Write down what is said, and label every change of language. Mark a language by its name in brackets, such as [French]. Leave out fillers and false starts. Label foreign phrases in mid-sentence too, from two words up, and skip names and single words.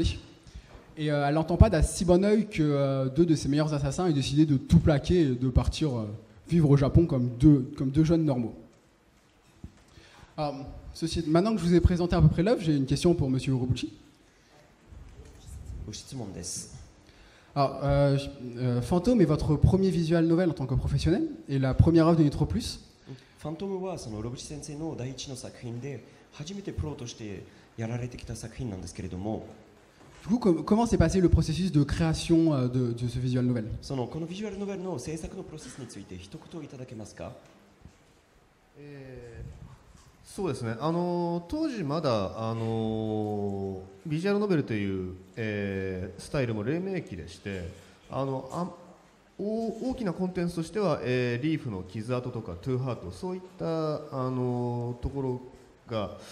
[French] Et elle n'entend pas d'un si bon oeil que 2 de ses meilleurs assassins aient décidé de tout plaquer et de partir vivre au Japon comme deux jeunes normaux. Alors, maintenant que je vous ai présenté à peu près l'œuvre, j'ai une question pour Monsieur Urobuchi. Alors, Fantôme est votre premier [English] visual novel [French] en tant que professionnel et la première œuvre de Nitro Plus. [Japanese] ファントムはそのロブチ先生の第一の作品で初めてプロとしてやられてきた作品なんですけれども、 [French] Du coup, comment s'est passé le processus de création de ce [English] visual novel? [Japanese] そのこのビジュアルノベルの制作のプロセスについて一言いただけますか？そうですね、当時まだ、ビジュアルノベルという、スタイルも黎明期でして大きなコンテンツとしては、リーフの傷跡とかトゥーハートそういった、ところが、